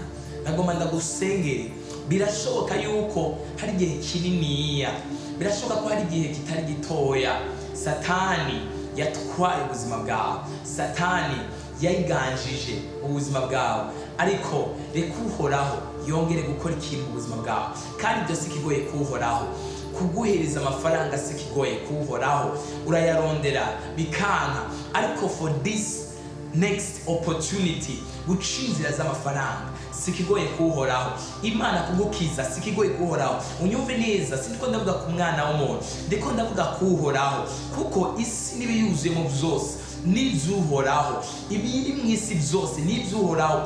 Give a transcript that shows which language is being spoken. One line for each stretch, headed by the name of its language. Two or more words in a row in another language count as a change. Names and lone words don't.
Rundi: Nagomba ndagusengere, birashoboka yuko hari igihe kininiya, birashoboka ko hari igihe kitari gitoya Satani yatwaye ubuzima bwawe, Satani yayiganjije ubuzima bwawe, ariko reka Uhoraho yongere gukora ikintu mu buzima bwawe. Kandi ibyo si ikigoye kuhoraho, kuguhereza amafaranga si ikigoye kuhoraho, urayarondera bikanka, ariko
English: for this next opportunity
Rundi: guca inzira z'amafaranga si ikigoye kuhoraho. Imana kugukiza si ikigoye kuhoraho. Unyumve neza, sindiko ndavuga ku mwana w'umuntu, ndiko ndavuga kuhoraho, kuko isi n'ibiyuzuyemo byose n'iby'Uhoraho, ibiri mu isi byose n'iby'Uhoraho.